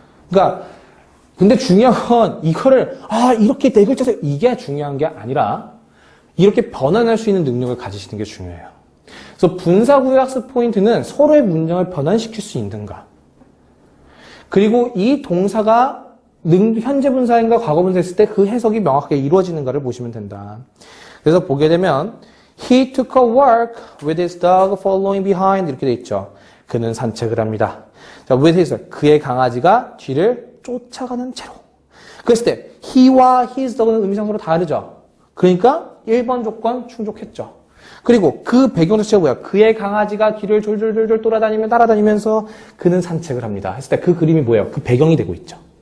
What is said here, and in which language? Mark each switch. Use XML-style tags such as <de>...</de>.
<ko>그러니까 근데 중요한 건 이거를 이렇게 4글자 써 이게 중요한 게 아니라 이렇게 변환할 수 있는 능력을 가지시는 게 중요해요. 그래서 분사구의 학습 포인트는 서로의 문장을 변환시킬 수 있는가. 그리고 이 동사가 현재 분사인가 과거 분사했을 때 그 해석이 명확하게 이루어지는가를 보시면 된다. 그래서 보게 되면</ko> <en>He took a walk with his dog following behind</en> <ko>이렇게 돼 있죠. 그는 산책을 합니다. 자, with his 그의 강아지가 뒤를 쫓아가는 채로. 그랬을 때 he와 his dog는 의미상으로 다르죠. 그러니까 1번 조건 충족했죠. 그리고 그 배경 자체가 뭐야? 그의 강아지가 뒤를 졸졸졸졸 따라다니면서 그는 산책을 합니다. 했을 때 그 그림이 뭐예요? 그 배경이 되고 있죠.</ko>